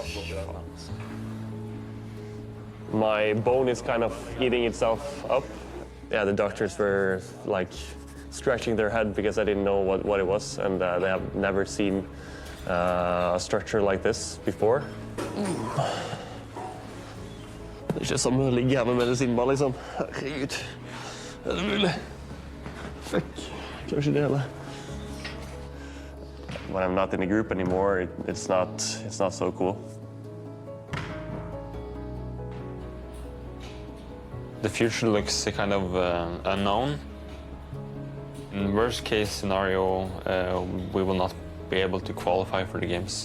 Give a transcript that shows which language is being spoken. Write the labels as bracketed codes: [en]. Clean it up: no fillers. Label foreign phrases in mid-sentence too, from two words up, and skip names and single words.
[en] My bone is kind of eating itself up. Yeah, the doctors were scratching their head because I didn't know what it was, and they have never seen a structure like this before. [no] Det er ikke som å ligge her med medisinball, liksom. Herregud. Er det mulig? Fuck. Kanskje det, eller? [en] When I'm not in the group anymore, it's not so cool. The future looks kind of unknown. In worst case scenario, we will not be able to qualify for the games.